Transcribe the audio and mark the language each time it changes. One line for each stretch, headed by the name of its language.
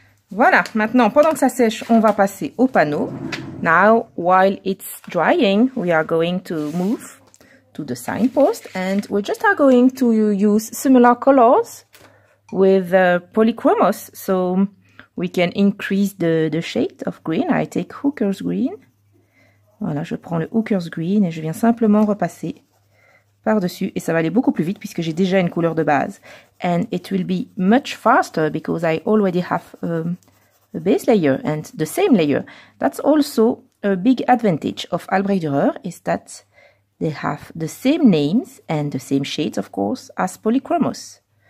French: Voilà, maintenant, pendant que ça sèche, on va passer au panneau.
English: Now, while it's drying, we are going to move to the signpost, and we just are going to use similar colors with polychromos, so we can increase the shade of green. I take Hooker's Green.
French: Voilà, je prends le Hooker's Green et je viens simplement repasser par-dessus. Et ça va aller beaucoup plus vite puisque j'ai déjà une couleur de base.
English: And it will be much faster because I already have a base layer and the same layer. That's also a big advantage of Albrecht Dürer, is that they have the same names and the same shades, of course, as polychromos.